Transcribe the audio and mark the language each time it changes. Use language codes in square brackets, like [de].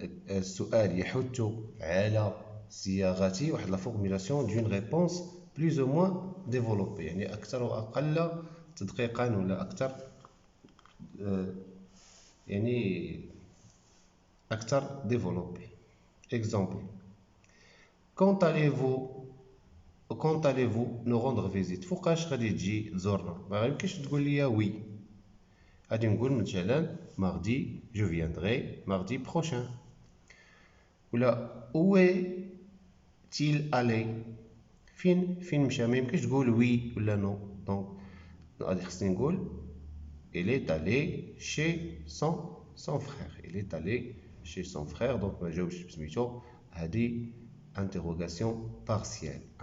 [ar] السؤال يحث على صياغة واحد [fr] la formulation d'une réponse plus ou moins développée [ar] يعني أكثر وأقل تدقيقا ولا أكثر يعني أكثر développé. [fr] Exemple. Quand allez-vous nous rendre visite؟ [ar] فوقاش غادي تجي تزورنا؟ ما يمكنش تقول لي وي، غادي نقول مثلا [fr] mardi je viendrai mardi prochain. [ar] ولا [fr] où est-il allé؟ [ar] فين مشى؟ ما يمكنش تقول وي ولا نو، دونك غادي خصني نقول [fr] il est allé chez son frère. il est allé chez son frère. [ar] دونك ما جاوبش بسميتو. هذه interrogation partielle.